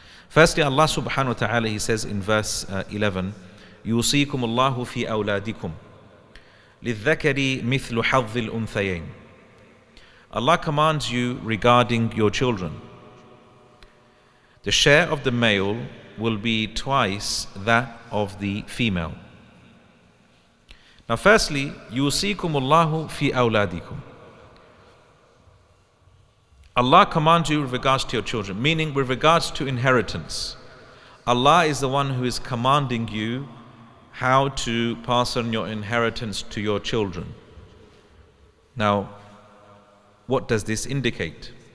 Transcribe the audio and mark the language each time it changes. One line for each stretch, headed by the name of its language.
English: Firstly, Allah subhanahu wa ta'ala, He says in verse 11,
Arabic: يُوصِيكُمُ اللَّهُ فِي أَوْلَادِكُمْ لِلذَّكَرِ مِثْلُ حَظِّ الْأُنْثَيَيْنِ.
English: Allah commands you regarding your children. The share of the male will be twice that of the female. Now firstly,
Arabic: يُوصِيكُمُ اللَّهُ فِي أَوْلَادِكُمْ.
English: Allah commands you with regards to your children, meaning with regards to inheritance. Allah is the one who is commanding you how to pass on your inheritance to your children. Now, what does this indicate?